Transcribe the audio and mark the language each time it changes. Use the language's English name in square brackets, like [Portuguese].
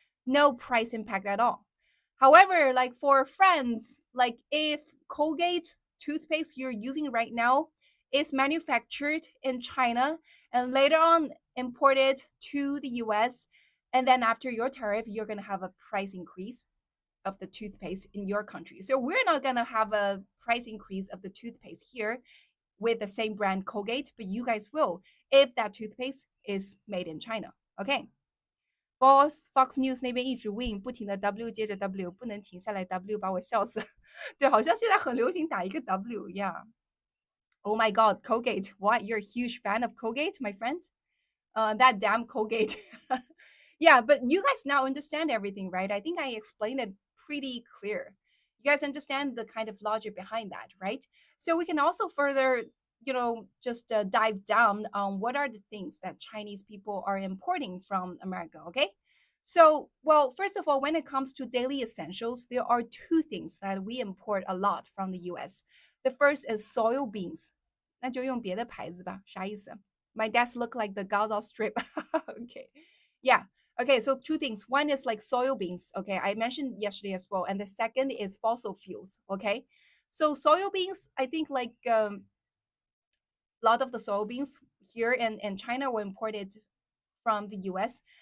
[English] No price impact at all. However, like for friends, like if Colgate toothpaste you're using right now is manufactured in China and later on imported to the US, and then after your tariff, you're going to have a price increase of the toothpaste in your country. So we're not going to have a price increase of the toothpaste here with the same brand Colgate, but you guys will if that toothpaste is made in China. Okay. [Chinese] Fox News 那边一直 win，不停的 W 接着 W，不能停下来 W 把我笑死。对，好像现在很流行打一个 W，yeah。 [English] Oh my God, Colgate! What? You're a huge fan of Colgate, my friend? That damn Colgate. Yeah, but you guys now understand everything, right? I think I explained it pretty clear. You guys understand the kind of logic behind that, right? So we can also further, just dive down on what are the things that Chinese people are importing from America, okay? So, well, first of all, when it comes to daily essentials, there are two things that we import a lot from the US. The first is soil beans. [Chinese] 那就用别的牌子吧，啥意思？ [English] My desk look like the Gaza Strip. Okay. Yeah. Okay. So two things. One is like soil beans. Okay. I mentioned yesterday as well. And the second is fossil fuels. Okay. So soil beans, I think like a lot of the soybeans here in China were imported from the US.